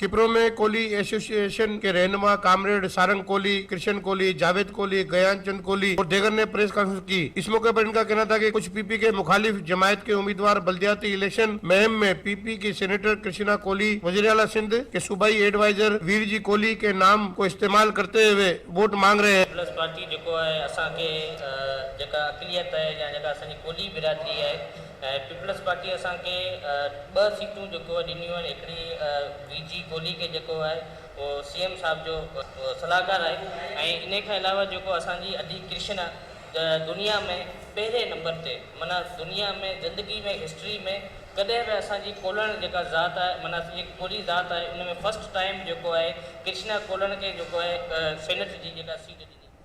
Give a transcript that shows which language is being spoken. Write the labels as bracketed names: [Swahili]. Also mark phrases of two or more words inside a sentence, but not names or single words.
[Urdu] کھپرو میں کولہی ایسوسی ایشن کے رہنما کامریڈ سارنگ کولہی، کرشن کولہی، جاوید کولہی، گیان چند کولہی اور دیگر نے [English] press conference [Urdu] की। اس موقع پر ان کا کہنا تھا کہ کچھ پی پی کے مخالف جماعت کے امیدوار بلدیاتی الیکشن مہم میں پی پی کی سینیٹر کرشنا کولہی، وزیر اعلیٰ سندھ کے صوبائی ایڈوائزر ویر جی کولہی کے نام کو استعمال کرتے ہوئے ووٹ مانگ رہے ہیں. [Sindhi] प्लस पार्टी जो है असांखे जेका अक़लियत है या जेका असांजी कोली बिरादरी है, पीपल्स पार्टी असांखे 2 सीटूं जेको ॾिनियूं आहिनि। हिकिड़ी वीजी कोली के जेको आहे वो सीएम साहब जो सलाहकार आहे, ऐं इन खां अलावा जेको असांजी अली कृष्णा दुनिया में पहिरें नंबर ते, माना दुनिया में ज़िंदगी में हिस्ट्री में कॾहिं बि असांजी कोलण जेका ज़ात आहे, माना असांजी कोली ज़ात आहे, उन में [English] first time [Sindhi] जेको आहे कृष्णा कोलण के जेको आहे सेनेट जी जेका सीट ॾिनी।